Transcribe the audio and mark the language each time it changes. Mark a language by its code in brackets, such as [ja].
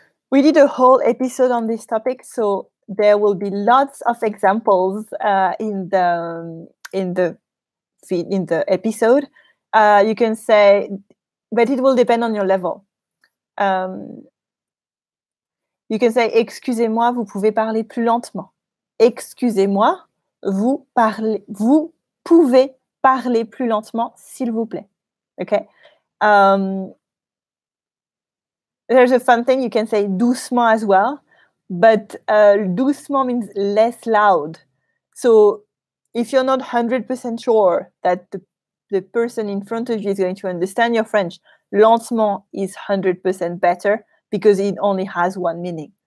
[en] We did a whole episode on this topic, so there will be lots of examples in the episode. You can say, but it will depend on your level. You can say, [fr] excusez-moi, vous pouvez parler plus lentement. Excusez-moi, vous pouvez parler plus lentement, s'il vous plaît. [en] Okay. There's a fun thing. You can say doucement as well, but doucement means less loud. So if you're not 100% sure that the person in front of you is going to understand your French, lentement is 100% better because it only has one meaning.